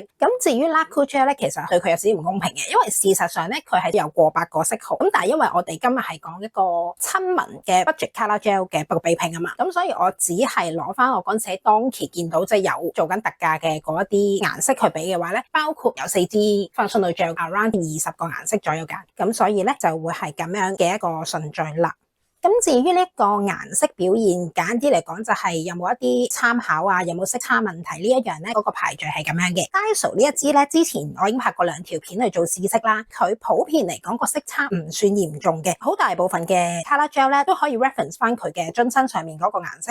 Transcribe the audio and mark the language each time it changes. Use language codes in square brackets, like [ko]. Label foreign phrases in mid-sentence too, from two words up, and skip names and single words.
[yue] 咁至於 Laku Gel 咧，其實對佢有少少唔公平嘅，因為事實上咧佢係有過百個色號，咁但係因為我哋今日係講一個親民嘅 [en] budget color gel [yue] 嘅比拼啊嘛，咁所以我只係攞翻我嗰陣時喺當期見到即係有做緊特價嘅嗰一啲顏色去比嘅話咧，包括有4支 [en] functional gel [yue] around 20 個顏色左右揀，咁所以咧就會係咁樣嘅一個順序啦。咁至於呢個顏色表現，簡啲嚟講就係有冇一啲參考啊，有冇色差問題呢一樣咧，嗰個排序係咁樣嘅。Daiso 呢一支咧，之前我已經拍過2條片去做試色啦，佢普遍嚟講個色差唔算嚴重嘅，好大部分嘅 [en] color gel [yue] 咧都可以 reference 翻佢嘅樽身上面嗰個顏色。